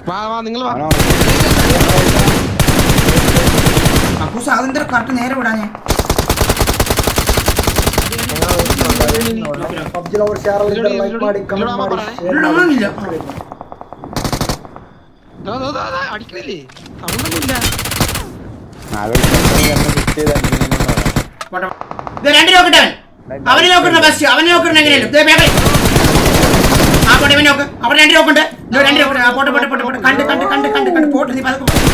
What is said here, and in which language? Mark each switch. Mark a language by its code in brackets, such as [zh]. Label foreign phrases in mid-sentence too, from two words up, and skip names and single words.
[ml] കറക്റ്റ് നേരെ വിടാ. ഞാൻ [kn] PUBG ಲವರ್ ಯಾರೆಲ್ಲ ಇದ್ದಾರೆ ಲೈಕ್ ಮಾಡಿ ಕಮೆಂಟ್ ಮಾಡಿ ಶೇರ್ ಮಾಡಿ [ml] അടിക്കണില്ലേ സൗണ്ടൊന്നുമില്ല. രണ്ട് നോക്കട്ടെ അവനെ നോക്കണ്ട ബെസ്റ്റ് അവനെ നോക്കണ്ട എങ്ങനെയല്ലോ ആ പോട്ടെ ഇവൻ നോക്ക് അവിടെ രണ്ട് നോക്കുണ്ട് രണ്ട് നോക്കട്ടെ പോട്ടെ പോട്ടെ പോട്ടെ പോട്ടെ കണ്ട് കണ്ട് കണ്ട് കണ്ട് കണ്ട് പോട്ടെ നീ പതുക്കെ